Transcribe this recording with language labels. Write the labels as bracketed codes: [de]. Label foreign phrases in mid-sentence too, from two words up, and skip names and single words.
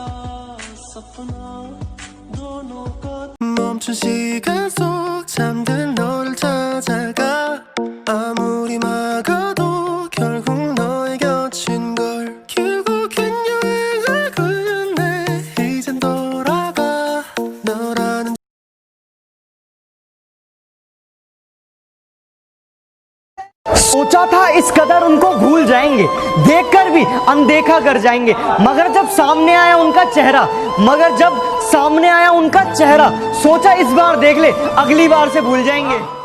[hi] सपना दोनों का [ko] 멈춘 시간 속 잠든 너를 찾아가, 아무리 막아도 결국 너의 곁인 걸. 결국엔 여행을 끝내 이젠 돌아가 너라는. [hi] सोचा था इस कदर उनको भूल जाएंगे, देखकर भी अनदेखा कर जाएंगे, मगर जब सामने आया उनका चेहरा, सोचा इस बार देख ले, अगली बार से भूल जाएंगे।